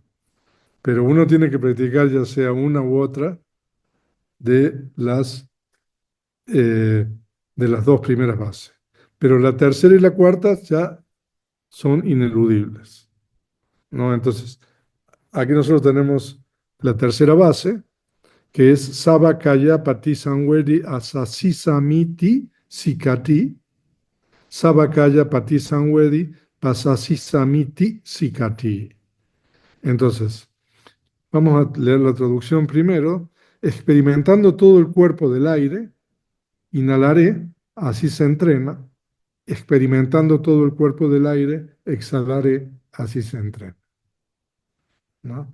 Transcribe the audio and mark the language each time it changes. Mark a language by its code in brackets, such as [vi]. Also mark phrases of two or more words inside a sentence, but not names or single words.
[es] Pero uno tiene que practicar ya sea una u otra de eh, de las 2 primeras bases. Pero la tercera y la cuarta ya son ineludibles, ¿no? Entonces, aquí nosotros tenemos la tercera base, que es [pi] Sabakaya Pati Samvedi Asasisamiti Sikati, Sabakaya Pati Samvedi Pasasisamiti Sikati. [es] Entonces, vamos a leer la traducción primero. Experimentando todo el cuerpo del aire, inhalaré, así se entrena. Experimentando todo el cuerpo del aire, exhalaré, así se entrena, ¿no?